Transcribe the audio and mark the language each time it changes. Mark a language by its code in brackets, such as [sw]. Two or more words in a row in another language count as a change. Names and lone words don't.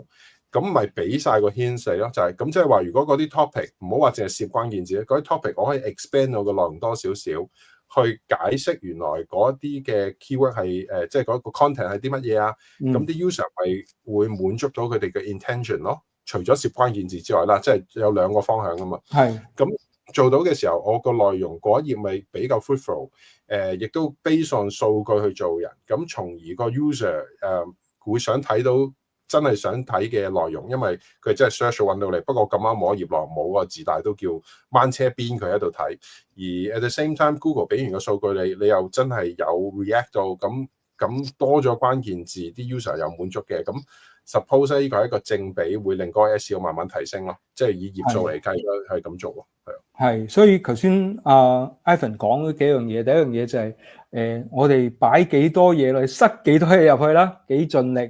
[yue] 咁咪俾晒個 hint 咯，就係咁，即係話如果嗰啲 topic 唔好話淨係攝關鍵字，嗰啲 topic 我可以 expand 我個內容多少少，去解釋原來嗰啲嘅 keyword 係即係嗰個 content 係啲乜嘢啊？咁啲 user 係會滿足到佢哋嘅 intention 咯。除咗攝關鍵字之外啦，即係有兩個方向噶嘛。係。咁做到嘅時候，我個內容嗰一頁咪比較 fruitful，亦都 [en] based on [yue] 數據去做人，咁從而個 user 會想睇到。真係想睇嘅內容，因為佢真係 search 揾到你。不過咁啱我頁內冇個字，但係都叫掹車邊佢喺度睇。而 [en] at the same time， [yue] Google 俾完個數據你又真係有 react 到，咁多咗關鍵字，啲 user 又滿足嘅。咁 suppose 呢個係一個正比，會令嗰個 SEO 慢慢提升咯。即係以頁數嚟計係咁做喎。係，所以頭先Ivan 講嗰幾樣嘢，第一樣嘢就係我哋擺幾多嘢落去，塞幾多嘢入去啦，幾盡力。